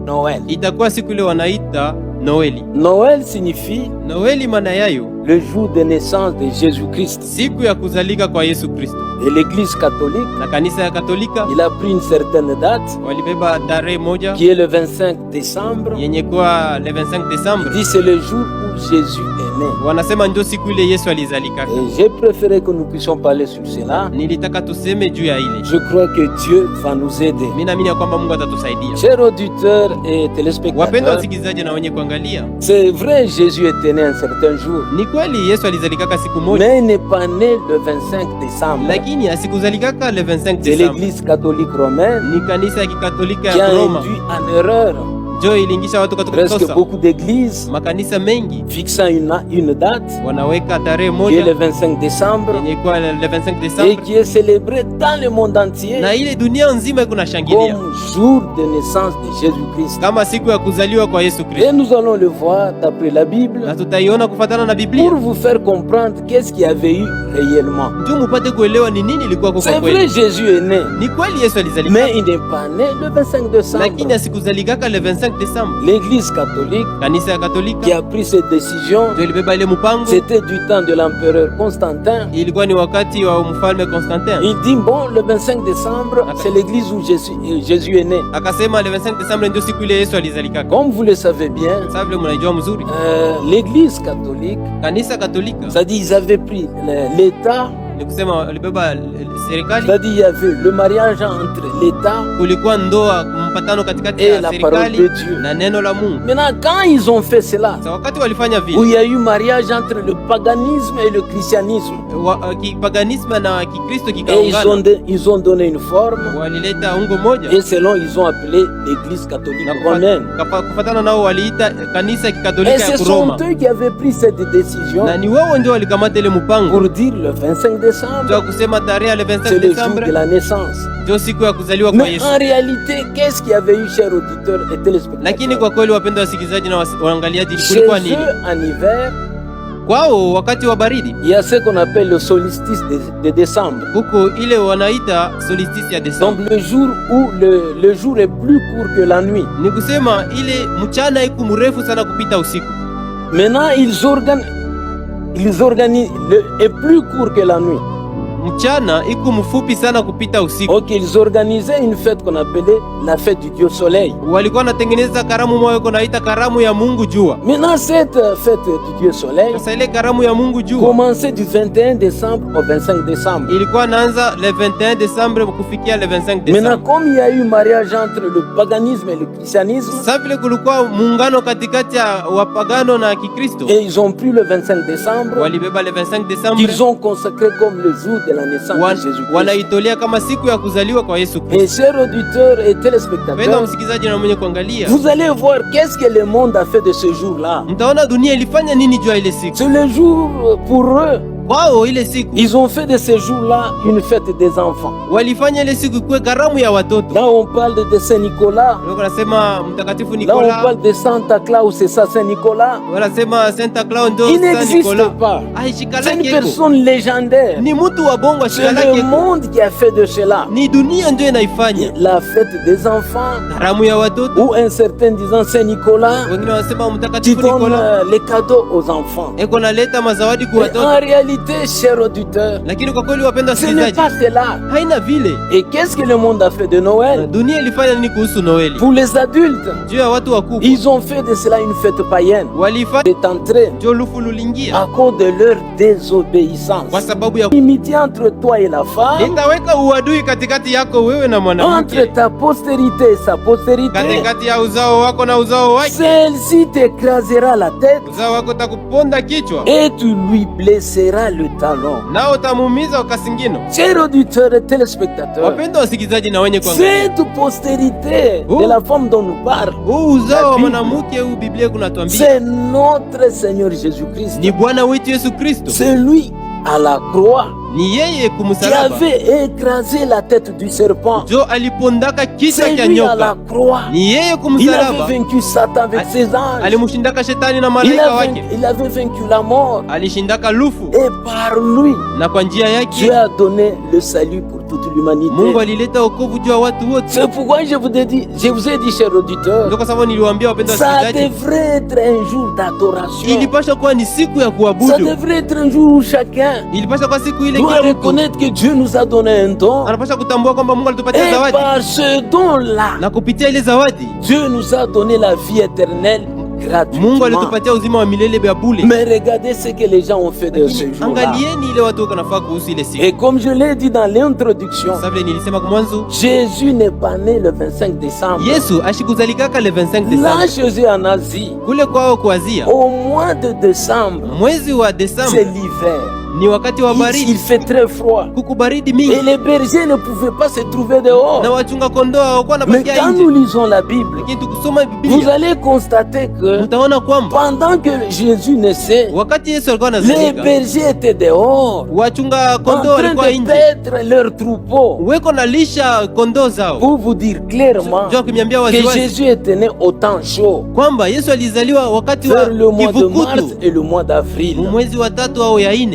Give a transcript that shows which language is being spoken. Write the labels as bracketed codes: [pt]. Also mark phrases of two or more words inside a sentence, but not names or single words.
[fr] Noël. [sw] itakuwa siku ile wanaita Noeli. [fr] Noël signifie [sw] Noeli maana yayo [fr] le jour de naissance de Jésus-Christ. [sw] siku ya kuzalika kwa Yesu Kristo. [fr] Et l'Église catholique, [sw] Na kanisa ya Katolika [fr] il a pris une certaine date [sw] walibeba tarehe moja [fr] qui est le 25 décembre. [sw] yenye kuwa le 25 [fr] Il [sw] Desembre. [fr] dit c'est le jour où Jésus est né. [sw] Wanasema ndio siku ile Yesu alizalika. [fr] Et j'ai préféré que nous puissions parler sur cela. [sw] Nilitaka tuseme juu ya ile. [fr] Je crois que Dieu va nous aider. [sw] Mimi naamini ya kwamba Mungu atatusaidia. [fr] Chers auditeurs et [sw] Wapendwa [fr] téléspectateurs, [sw] wasikilizaji na wenye kuangalia, [fr] c'est vrai, Jésus était né un certain jour, [sw] ni kweli Yesu alizalikaka siku moja, [fr] mais il n'est pas né le 25 décembre. [sw] lakini asikuzalikaka le 25 [fr] C'est [sw] Desembre. [fr] l'Église catholique romaine [sw] Ni kanisa ya Kikatolika [fr] qui [sw] ya [fr] a [sw] Roma [fr] induit en erreur [sw] ndio iliingisha watu katika [fr] presque [sw] kukosa. [fr] beaucoup d'églises, [sw] Makanisa mengi [fr] fixant une date [sw] wanaweka tarehe [fr] qui est le [sw] moja [fr] 25 décembre [sw] yenye kuwa le 25 [fr] et [sw] Desembre, [fr] qui est célébrée dans le monde entier [sw] na ile dunia nzima iko nashangilia [fr] comme jour de naissance de Jésus-Christ. [sw] kama siku ya kuzaliwa kwa Yesu [fr] Et [sw] Kristo, [fr] nous allons le voir d'après la Bible [sw] na tutaiona kufatana na Biblia [fr] pour vous faire comprendre qu'est-ce qu'il y avait eu réellement. [sw] ndio mupate kuelewa ni nini ilikuwa kwa [fr] C'est vrai, [sw] kweli. [fr] Jésus est né, [sw] Ni kweli Yesu alizalika, [fr] mais il n'est pas né le 25 décembre. [sw] lakini asikuzalikaka le 25 Desembre. [fr] L'Église catholique [sw] Kanisa ya [fr] qui [sw] Katolika [fr] a pris cette décision, [sw] ndio ilibeba ile mpango. [fr] c'était du temps de l'empereur Constantin. [sw] Ilikuwa ni wakati wa mfalme Constantin, [fr] Il dit, bon, le 25 décembre, c'est l'église où Jésus est né. [sw] akasema le 25 Desembre ndio siku ile Yesu alizalikaka. [fr] Comme vous le savez bien, [sw] Sasa vile mnajua mzuri, [fr] l'église catholique, [sw] kanisa Katolika [fr] c'est-à-dire ils avaient pris l'État, [sw] ni kusema walibeba serikali, [fr] c'est-à-dire il y avait le mariage entre l'État [sw] kulikuwa ndoa, mpatano katikati [fr] et [sw] ya [fr] la parole [sw] serikali [fr] de Dieu. [sw] na neno la Mungu. [fr] Maintenant, quand ils ont fait cela, [sw] Sasa wakati walifanya [fr] où [sw] vile, [fr] il y a eu mariage entre le paganisme et le christianisme, [sw] kipaganisme na Kikristo [fr] et [sw] kikaungana, [fr] ils ont donné une forme, [sw] walileta ungo moja, [fr] et selon ils ont appelé l'église catholique [sw] na [fr] romaine. [sw] kufatana nao waliita kanisa [fr] Et [sw] kikatolika [fr] ce [sw] ya [fr] sont [sw] Kuroma, [fr] eux qui avaient pris cette décision [sw] na ni wao ndio walikamata ile mpango [fr] pour dire le 25 décembre, [sw] ndio kusema tarehe ya le 25 [fr] c'est le jour [sw] Desembre [fr] de la naissance. [sw] ndio siku ya kuzaliwa kwa [fr] Mais [sw] Yesu. [fr] en réalité, qu'est-ce qu'il y avait eu, chers auditeurs et [sw] Lakini [fr] téléspectateurs? [sw] kwa kweli, wapendwa wasikilizaji na waangaliaji, [fr] Chez [sw] kulikuwa nini [fr] eux, en hiver, [sw] kwao? Wakati wa baridi [fr] il y a ce qu'on appelle le solstice de décembre. [sw] huko, ile wanaita solstice ya [fr] Donc [sw] Desemba, [fr] le jour où le jour est plus court que la nuit. [sw] ni kusema ile mchana iko mrefu sana kupita usiku. [fr] Maintenant, ils organisent est plus court que la nuit. [sw] Mchana iko mfupi sana kupita usiku. [fr] Donc ils organisaient une fête qu'on appelait la fête du Dieu Soleil. [sw] Walikuwa wanatengeneza karamu moyo naita karamu ya Mungu Jua. [fr] Maintenant, cette fête du Dieu Soleil [sw] Sasa ile karamu ya Mungu Jua [fr] commençait du 21 décembre au 25 décembre. [sw] ilikuwa naanza le 21 Desembre kufikia le 25 [fr] Maintenant, [sw] Desembre. [fr] comme il y a eu mariage entre le paganisme et le christianisme, [sw] Sasa vile kulikuwa muungano katikati ya wapagano na Kikristo, [fr] et ils ont pris le 25 décembre, [sw] walibeba le 25 Desembre, [fr] qu'ils ont consacré comme le jour de la naissance de Jésus-Christ. [sw] wanaitolea kama siku ya kuzaliwa kwa Yesu Kristo. [fr] Et chers auditeurs et [sw] Mpendwa [fr] téléspectateurs, [sw] msikilizaji na mwenye kuangalia, [fr] vous allez voir qu'est-ce que le monde a fait de ce jour-là. [sw] mtaona dunia ilifanya nini juu ya ile siku. [fr] C'est le jour pour eux. [sw] Kwao ile siku [fr] Ils ont fait de ce jour-là une fête des enfants. [sw] walifanya ile siku kuwe karamu ya watoto. [fr] Là, on parle de Saint-Nicolas. [sw] Wanasema mtakatifu [fr] Là, on [sw] Nikola, [fr] parle de Santa Claus, c'est ça, Saint-Nicolas. [sw] wanasema Santa Claus ndio [fr] Il [sw] Saint [fr] n'existe [sw] Nicola. [fr] pas. [sw] Aishika [fr] C'est une [sw] lake iko. [fr] personne légendaire. [sw] Ni mtu wa bongo, [fr] C'est [sw] ashika lake [fr] le [sw] iko. [fr] monde qui a fait de cela [sw] Ni dunia ndio inaifanya [fr] la fête des enfants. [sw] karamu ya watoto. [fr] Ou un certain disant Saint-Nicolas, [sw] Wengine wanasema [fr] qui [sw] mtakatifu [fr] donne [sw] Nikola [fr] les cadeaux aux enfants. [sw] eko naleta mazawadi kwa [fr] Mais en [sw] watoto, [fr] réalité, chers auditeurs, [sw] lakini kwa kweli wapenda [fr] ce n'est [sw] wasikilizaji, [fr] pas cela. [sw] haina vile. [fr] Et qu'est-ce que le monde a fait de Noël? [sw] Dunia ilifanya nini kuhusu Noeli? [fr] Pour les adultes, [sw] Juu ya watu wakubwa [fr] ils ont fait de cela une fête païenne. [sw] walifanya [fr] C'est entré [sw] ndio lufu lulingia [fr] à cause de leur désobéissance. [sw] kwa sababu ya [fr] L'amitié entre toi et la femme, [sw] nitaweka uadui katikati yako wewe na [fr] entre [sw] mwanamke, [fr] ta postérité et sa postérité, [sw] katikati ya uzao wako na uzao wake. [fr] celle-ci t'écrasera la tête [sw] Uzao wako utakuponda kichwa [fr] et tu lui blesseras le talon. [sw] nao utamuumiza ukasingino. [fr] Chers auditeurs et téléspectateurs, [sw] Wapendwa wasikilizaji na wenye kuangalia, [fr] cette postérité de la femme dont nous parle, [sw] huu uzao wa mwanamke huu Biblia kunatuambia [fr] c'est notre Seigneur Jésus-Christ. [sw] ni Bwana wetu Yesu Kristo, [fr] C'est lui à la croix [sw] ni yeye [fr] qui [sw] kumsalaba [fr] avait écrasé la tête du serpent. [sw] jo alipondaka kichwa [fr] C'est [sw] cha [fr] lui à la [sw] nyoka, [fr] croix. [sw] ni yeye [fr] Il avait [sw] kumsalaba [fr] vaincu Satan avec ses anges. [sw] alimshindaka shetani na [fr] Il [sw] malaika wake, [fr] avait vaincu la mort. [sw] alishindaka lufu, [fr] Et par lui, [sw] na kwa njia [fr] Dieu [sw] yake [fr] a donné le salut pour toute l'humanité. [sw] Mungu alileta wokovu juu ya watu wote. [fr] C'est pourquoi je vous ai dit, chers auditeurs, [sw] Ndio kwa sababu niliwaambia wapendwa [fr] ça [sw] wasikilizaji, [fr] devrait être un jour d'adoration. [sw] ilipasha kuwa ni siku ya [fr] Ça [sw] kuabudu. [fr] devrait être un jour où chacun [sw] Ilipasha kuwa siku ile [fr] doit [sw] kila mtu [fr] reconnaître que Dieu nous a donné un don. [sw] anapasha kutambua kwamba Mungu alitupatia [fr] Et [sw] zawadi, [fr] par ce don-là, [sw] na kupitia ile zawadi [fr] Dieu nous a donné la vie éternelle [sw] Mungu [fr] gratuitement. [sw] alitupatia uzima wa milele vya bure. [fr] Mais regardez ce que les gens ont fait de ce jour-là. [sw] Angalieni ile watu wanafaa kuhusu ile siku. [fr] Et comme je l'ai dit dans l'introduction, [sw] Sasa vile nilisema kwa mwanzo, [fr] Jésus n'est pas né le 25 décembre. [sw] Yesu ashikuzalikaka le 25 [fr] Là, [sw] Desemba [fr] chez eux en Asie, [sw] kule kwao kuazia. [fr] au mois de décembre, [sw] Mwezi wa [fr] c'est [sw] Desemba [fr] l'hiver. [sw] ni wakati wa [fr] Il [sw] baridi, [fr] fait très froid. [sw] kuku baridi [fr] Et [sw] mingi, [fr] les bergers ne pouvaient pas se trouver dehors. [sw] na wachunga kondoo hawakuwa [fr] Mais [sw] wanapakia [fr] quand nous [sw] nje. [fr] lisons la Bible, [sw] Lakini tukisoma [fr] vous [sw] Biblia [fr] allez constater que [sw] mtaona kwamba [fr] pendant que Jésus naissait, [sw] wakati Yesu alikuwa [fr] les [sw] anazalika, [fr] bergers étaient dehors, [sw] wachunga [fr] en [sw] kondoo [fr] train [sw] walikuwa [fr] de [sw] nje [fr] paître leurs troupeaux. [sw] weko na lisha kondoo zao. [fr] Pour vous dire clairement [sw] Njoo kuniambia [fr] que [sw] waziwazi [fr] Jésus était né au temps chaud, [sw] kwamba Yesu alizaliwa wakati wa [fr] vers le mois de mars [sw] kivukutu, [fr] et le mois d'avril. [sw] mwezi wa 3 au ya 4.